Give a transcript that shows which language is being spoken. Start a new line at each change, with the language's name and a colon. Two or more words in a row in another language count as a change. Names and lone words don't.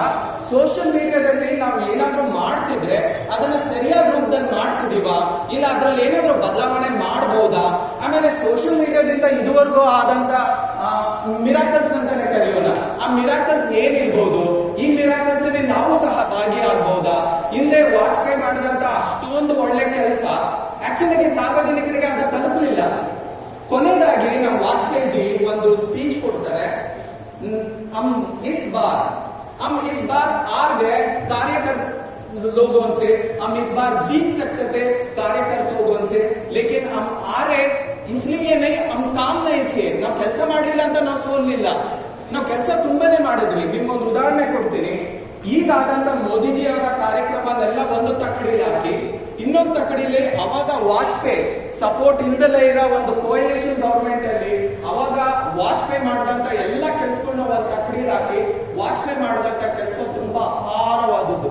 English: social mediaದಲ್ಲಿ
Kannada: ನಾವು ಏನಾದ್ರೂ ಮಾಡ್ತಿದ್ರೆ ಅದನ್ನ ಸರಿಯಾದ ರೂಪದಲ್ಲಿ ಮಾಡ್ತಿದೀವಾ, ಇಲ್ಲ ಅದ್ರಲ್ಲಿ ಏನಾದ್ರೂ ಬದಲಾವಣೆ ಮಾಡಬಹುದಾ, ಆಮೇಲೆ
English: social mediaದಿಂದ
Kannada: ಇದುವರೆಗೂ ಆದಂತ ಮಿರಾಕಲ್ಸ್ ಅಂತಾನೆ ಕರೆಯೋಣ, ಆ ಮಿರಾಕಲ್ಸ್ ಏನಿರ್ಬೋದು, ಈ ಮಿರಾಕಲ್ಸ್ ಅಲ್ಲಿ ನಾವು ಸಹ ಭಾಗಿಯಾಗಬಹುದಾ, ಹಿಂದೆ ವಾಜಪೇಯಿ ಮಾಡಿದಂತ ಅಷ್ಟೊಂದು ಒಳ್ಳೆ ಕೆಲಸ ಆಕ್ಚುಲಿ ಸಾರ್ವಜನಿಕರಿಗೆ ಅದು ತಲುಪಲಿಲ್ಲ. ಕೊನೆಯದಾಗಿ ನಮ್ಮ ವಾಜಪೇಯಿ ಜಿ ಒಂದು ಸ್ಪೀಚ್ ಕೊಡ್ತಾರೆ,
Hindi: हम इस बार हार गए कार्यकर लोगों से, हम इस बार जीत सकते थे कार्यकर लोगों से, लेकिन हम हारे इसलिए नहीं, हम काम नहीं किए.
Kannada: ನಾವು ಕೆಲಸ ಮಾಡಲಿಲ್ಲ ಅಂತ ನಾವು ಸೋಲಿಲ್ಲ, ನಾವು ಕೆಲಸ ತುಂಬಾನೇ ಮಾಡಿದ್ವಿ. ನಿಮ್ಗೊಂದು ಉದಾಹರಣೆ ಕೊಡ್ತೀನಿ. ಈಗಾದಂತ ಮೋದಿಜಿ ಅವರ ಕಾರ್ಯಕ್ರಮನೆಲ್ಲ ಒಂದು ತಕ್ಕಡಿಲಿ ಹಾಕಿ ಇನ್ನೊಂದು ತಕ್ಕಡಿಲಿ ಅವಾಗ ವಾಜಪೇಯಿ ಸಪೋರ್ಟ್ ಇಲ್ಲದಲೇ ಇರೋ ಒಂದು
English: coalition government
Kannada: ಅಲ್ಲಿ ಅವಾಗ ವಾಜಪೇಯಿ ಮಾಡಿದಂತ ಎಲ್ಲ ಕೆಲಸಗಳನ್ನ ಒಂದು ತಕ್ಕಡಿಲಿ ಹಾಕಿ ವಾಜಪೇಯಿ ಮಾಡಿದಂತ ಕೆಲಸ ತುಂಬಾ ಅಪಾರವಾದದ್ದು.